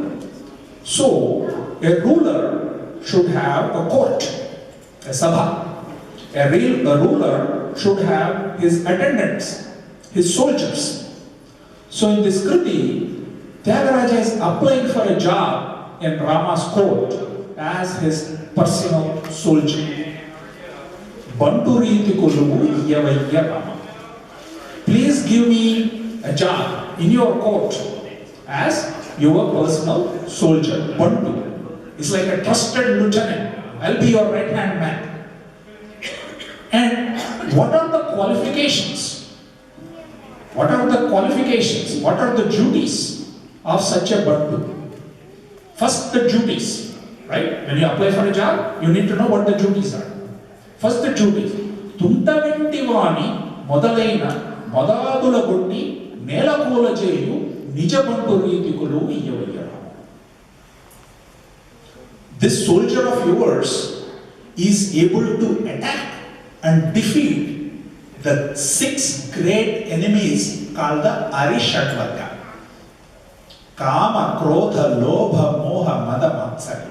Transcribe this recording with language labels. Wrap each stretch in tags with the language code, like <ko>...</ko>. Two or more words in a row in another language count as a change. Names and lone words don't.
<en>So, a ruler should have a court, a sabha. A ruler should have his attendants, his soldiers. So in this kriti, Tyagaraja is applying for a job in Rama's court as his personal soldier.</en> <te>బంటురీతి కొలువు ఇయ్యవయ్య రామ.</te> <en>Please give me a job in your court as your personal soldier. Bantu. It's like a trusted lieutenant. I'll be your right-hand man. And what are the qualifications? What are the qualifications? What are the duties of such a Bantu? First, the duties, right? When you apply for a job, you need to know what the duties are. First, the duties.</en> <te>తుంటవింటివాని మొదలైన మదాదుల గొట్టి నేలకొల జేయు నిజ బంటు రీతికొలు ఇయ్యవయ్య.</te> <en>This soldier of yours is able to attack and defeat the 6 great enemies called the Arishatvarga. Kama, Krodha, Lobha, Moha, Mada, Matsarya.</en>